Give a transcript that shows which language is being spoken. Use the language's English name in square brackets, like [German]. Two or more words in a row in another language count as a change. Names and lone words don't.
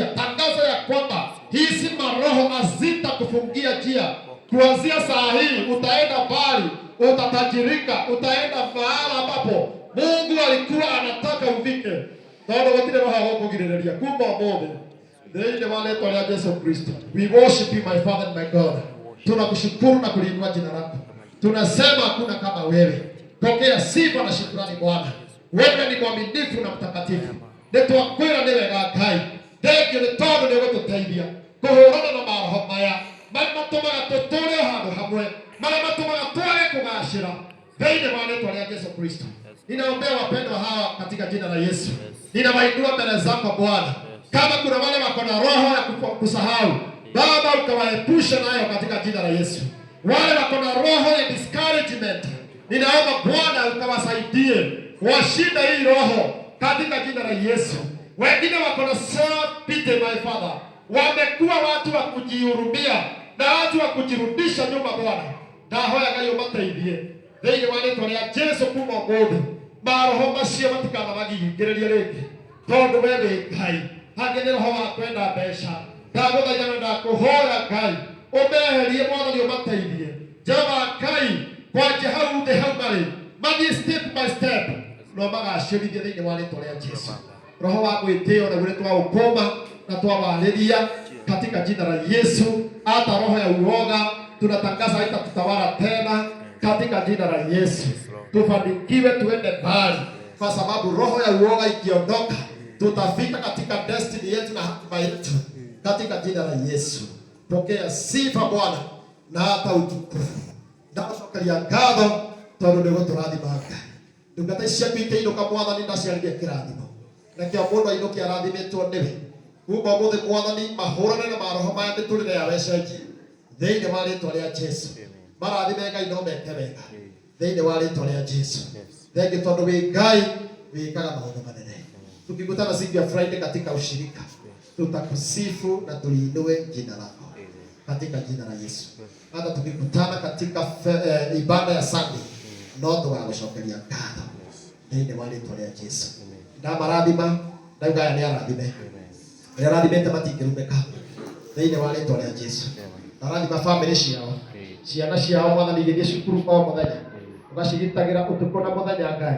[Swahili] Tangaza ya kwamba hizi maroho hazitakufungia njia. Kuanzia saa hii utaenda mbali, utatajirika, utaenda mahali ambapo Mungu alikuwa anataka ufike. Naona wengine roho hawakugiriria kumba mmoja. [Kikuyu] Thĩinĩ wa rĩĩtwa rĩa Yesu Kristo. [English] We worship you my Father and my God. [Swahili] Tunakushukuru na kuliinua jina lako. Tunasema hakuna kama wewe. Pokea sifa na shukrani Bwana. Wewe ni mwaminifu na mtakatifu. [Kikuyu] Nĩtwakwĩra nĩ wega Ngai. Thengio nĩ tondũ nĩ ũgũtũteithia kũhũrana na maroho maya marĩa matũmaga tũtũũre handũ hamwe, marĩa matũmaga twage kũgacĩra. Thĩinĩ wa rĩĩtwa rĩa Yesu Kristo. [Swahili] Ninaombea wapendwa hawa katika jina la Yesu. Ninawainua mbele zako Bwana. Kama kuna wale wako na roho ya kusahau, Baba ukawaepusha nayo katika jina la Yesu. Wale wako na roho ya discouragement, ninaomba Bwana ukawasaidie washinde hii roho katika jina la Yesu. Wengine wako na [English] self-pity my Father. [Swahili] Wamekuwa watu wa kujihurumia na watu wa kujirudisha nyuma Bwana. [Kikuyu] Ndahoya Ngai umateithie. Thĩinĩ wa rĩĩtwa rĩa Yesu kuma ũmũthĩ. Maroho macio matikana magigingĩrĩrie rĩngĩ. Tondũ we wĩ Ngai. Hangĩ nĩ roho wa kwenda mbeca. Ndagũthaitha na ndakũhoya Ngai. Ũmeherie Mwathani ũmateithie. Jehova Ngai kwanjia hau thĩ hau marĩ. Mathiĩ [English] step by step. [Kikuyu] No magacĩrithie thĩinĩ wa rĩĩtwa rĩa Yesu. Roho wa gwĩtĩo naguo nĩtwaũkũma na twawarĩria [Swahili] katika jina la Yesu. Hata roho ya uoga tunatangaza haitatutawala tena katika jina la Yesu. Tufanikiwe tuende mbali, kwa sababu roho ya uoga ikiondoka tutafika katika destiny yetu na hatima yetu katika jina la Yesu. Pokea sifa Bwana na hata utukufu. [Kikuyu] Ndacokeria ngatho tondũ nĩ gũtũrathima Ngai. Ndungata ici ciaku ikĩinũka Mwathani ndaciarĩrie kĩrathimo. Rekea mũndũ ainũke arathimĩtwo nĩwe. Kuma ũmũthĩ Mwathani mahũrane na maroho maya mĩtũrĩre yao ĩcenjie thĩinĩ wa rĩĩtwa rĩa Jesu. Marathime Ngai no meke wega thĩinĩ wa rĩĩtwa rĩa Jesu. Thengiũ tondũ wĩ Ngai wĩkaga maũndũ manene. [Swahili] Tukikutana siku ya Friday katika ushirika, tutakusifu na tuliinue jina lako katika jina la Yesu. Hata tukikutana katika ibada ya Sunday, [Kikuyu] no tũgagũcokeria ngatho thĩinĩ wa rĩĩtwa rĩa Jesu. Ndamarathima ndauga aya nĩ arathime. Nĩ arathimĩte matingĩrumĩka thĩinĩ wa rĩĩtwa rĩa Jesu. Ndarathima family ciao, ciana ciao Mwathani igĩthiĩ cukuru o mũthenya, ũgacigitagĩra ũtukũ na mũthenya Ngai.